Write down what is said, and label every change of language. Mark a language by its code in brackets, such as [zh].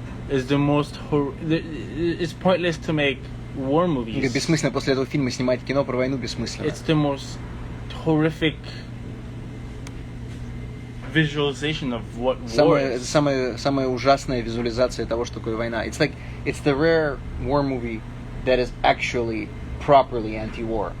[en] Is the most it's pointless to make war movies. [ru] Бессмысленно после этого фильма снимать кино про войну, бессмысленно. [en] It's the most horrific visualization of what war is. [ru] Самая ужасная визуализация того, что такое война. [en] It's the rare war movie that is actually properly anti-war.